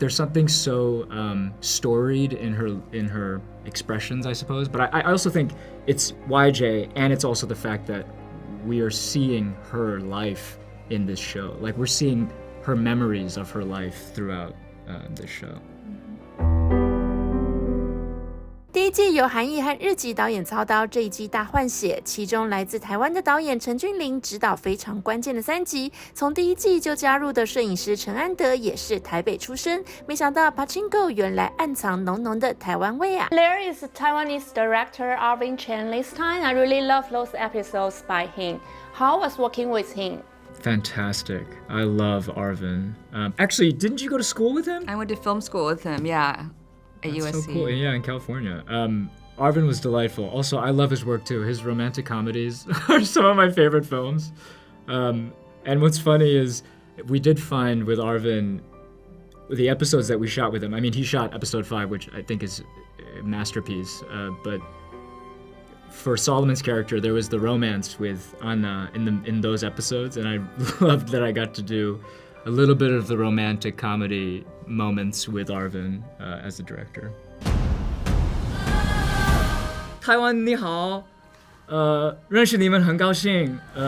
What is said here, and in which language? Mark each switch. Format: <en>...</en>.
<en>There's something so storied in her expressions, I suppose. But I also think it's YJ, and it's also the fact that we are seeing her life in this show. Like, we're seeing her memories of her life throughout this show.</en> <zh>第一季由韩毅和日籍导演操刀，这一季大换血，其中来自台湾的导演陈俊霖执导非常关键的3集。从第1季就加入的摄影师陈安德也是台北出身，没想到 Pachinko 原来暗藏浓浓的台湾味啊。</zh> <en>There is Taiwanese director Arvin Chen this time. I really love those episodes by him. How was working with him? Fantastic. I love Arvin. Actually, didn't you go to school with him? I went to film school with him, yeah, at That's so cool. Yeah, in California. Arvin was delightful. Also, I love his work too. His romantic comedies are some of my favorite films. And what's funny is we did find with Arvin the episodes that we shot with him. I mean, he shot episode 5, which I think is a masterpiece. But for Solomon's character, there was the romance with Anna in those episodes, and I loved that I got to do a little bit of the romantic comedy moments with Arvin as the director.</en> <zh>台湾你好，认识你们很高兴。</zh>